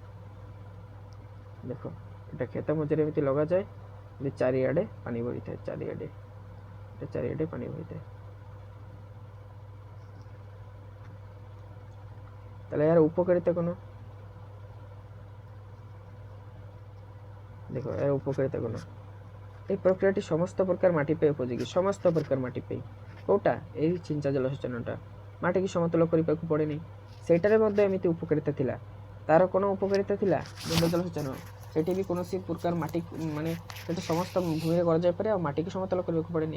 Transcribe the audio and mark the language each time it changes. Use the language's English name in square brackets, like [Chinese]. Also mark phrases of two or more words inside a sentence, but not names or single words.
[Odia] ଦେଖ, ଏଇଟା କ୍ଷେତ ମଝିରେ ଏମିତି ଲଗାଯାଏ, ଚାରିଆଡ଼େ ପାଣି ବହିଥାଏ, ଚାରିଆଡ଼େ ପାଣି ବହିଥାଏ। ତାହେଲେ ଏହାର ଉପକାରିତା କ'ଣ? ଦେଖ, ଏହାର ଉପକାରିତା କ'ଣ? ଏଇ ପ୍ରକ୍ରିୟାଟି ସମସ୍ତ ପ୍ରକାର ମାଟି ପାଇଁ ଉପଯୋଗୀ। ସମସ୍ତ ପ୍ରକାର ମାଟି ପାଇଁ। କେଉଁଟା? ଏହି ଛିଞ୍ଚା ଜଳସେଚନଟା। ମାଟିକି ସମତଳ କରିବାକୁ ପଡ଼େନି। ସେଇଟାରେ ମଧ୍ୟ ଏମିତି ଉପକାରିତା ଥିଲା। ତା'ର କ'ଣ ଉପକାରିତା ଥିଲା? ବୁନ୍ଦା ଜଳସେଚନ, ସେଠି ବି କୌଣସି ପ୍ରକାର ମାଟି ମାନେ ସେଠି ସମସ୍ତ ଭୂମିରେ କରାଯାଇପାରେ, ଆଉ ମାଟିକୁ ସମତଳ କରିବାକୁ ପଡ଼େନି।